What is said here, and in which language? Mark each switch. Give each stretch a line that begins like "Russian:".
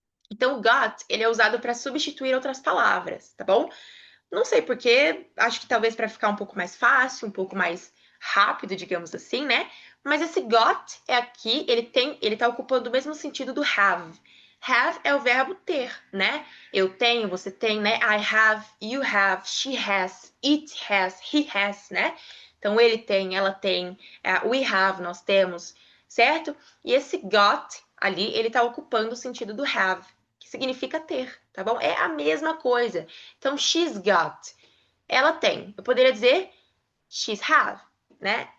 Portuguese: Então, o got, ele é usado para substituir outras palavras, tá bom? Não sei porquê, acho que talvez para ficar um pouco mais fácil, um pouco mais rápido, digamos assim, né? Mas esse got é aqui, ele tá ocupando o mesmo sentido do have. Have é o verbo ter, né? Eu tenho, você tem, né?
English: I have, you have, she has, it has, he has, né?
Portuguese: Então ele tem, ela tem,
English: we have,
Portuguese: nós temos, certo? E esse got ali, ele tá ocupando o sentido do have, que significa ter, tá bom? É a mesma coisa. Então,
English: she's got.
Portuguese: Ela tem. Eu poderia dizer
English: she's have,
Portuguese: né?